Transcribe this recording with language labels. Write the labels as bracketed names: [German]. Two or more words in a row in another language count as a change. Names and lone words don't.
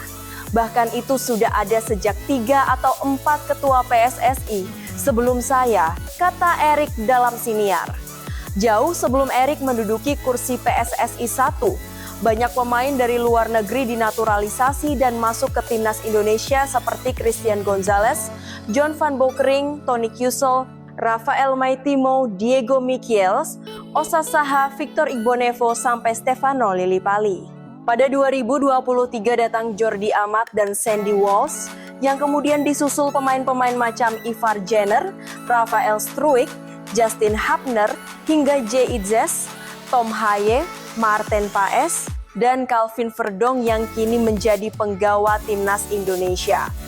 [Indonesian] Bahkan itu sudah ada sejak 3 atau 4 ketua PSSI sebelum saya, kata Erick dalam siniar. Jauh sebelum Erick menduduki kursi PSSI 1, banyak pemain dari luar negeri dinaturalisasi dan masuk ke Timnas Indonesia seperti Christian Gonzalez, John van Bokering, Toni Kusel, Rafael Maitimo, Diego Michels, Osa Saha, Victor Igbonevo, sampai Stefano Lillipali. Pada 2023 datang Jordi Amat dan Sandy Walsh, yang kemudian disusul pemain-pemain macam Ivar Jenner, Rafael Struijk, Justin Hapner, hingga Jay Itzes, Tom Haye, Marten Paes, dan Calvin Verdong yang kini menjadi penggawa Timnas Indonesia.